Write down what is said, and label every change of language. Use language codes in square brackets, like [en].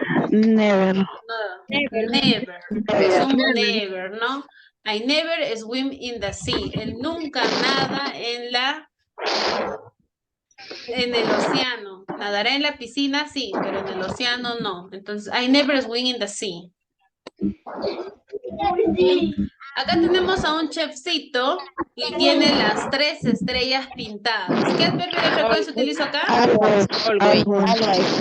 [en] Never. never. [es] Es un never, ¿no? [en] I never swim in the sea. [es] Él nunca nada en el océano. Nadará en la piscina, sí, pero en el océano no. Entonces, [en] I never swim in the sea. [es] Acá tenemos a un chefcito y tiene las 3 estrellas pintadas. ¿Qué adverbio de frecuencia utilizo acá? [en] Always.